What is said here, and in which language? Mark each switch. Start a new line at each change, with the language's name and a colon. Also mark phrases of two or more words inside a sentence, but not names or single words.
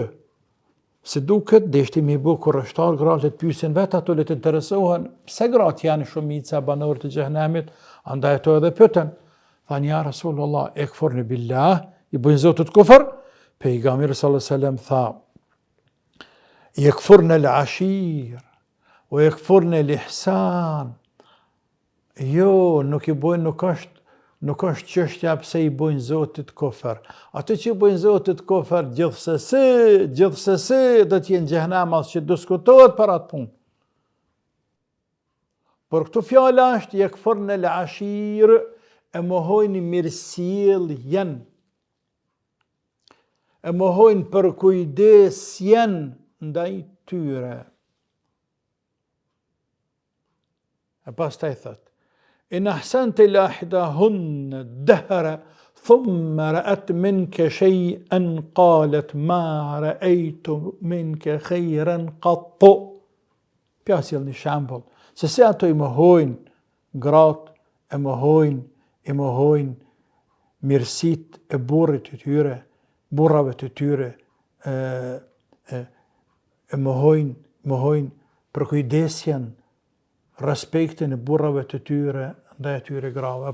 Albanian: Se duket deshti me bu kurrështar gratë të pyesin vetë ato le të interesohen pse gratë janë shumica banorë të xhehenemit, andaj ato edhe pyeten. Thanë
Arabic: يا رسول الله، يكفرن بالله,
Albanian: i bojnë Zotit kufër.
Arabic: Pejgamberi صلى الله عليه وسلم tha: يكفرن العشير ويكفرن الإحسان.
Albanian: Jo, nuk i bojnë, nuk është çështja pse i bojnë Zotit kufër. Ato që i bojnë Zotit kufër gjithsesi do të jenë xhehenem, as që diskutohet për atë punë. Por këtu fjala është
Arabic: يكفرن العشير,
Albanian: e mohojnë mirësjelljen, e mohojnë përkujdesjen ndaj tyre. E pastaj thot:
Arabic: إن أحسنت إلى إحداهن الدهر ثم رأت منك شيئا قالت ما رأيت منك خيرا قط.
Albanian: Pjasjell një shembull, se ato i mohojnë gratë, e mohojnë mirësitë e burrit të tyre, burrave të tyre, e mohojnë përkujdesjen, respektin e burrave të tyre ndaj atyre grave.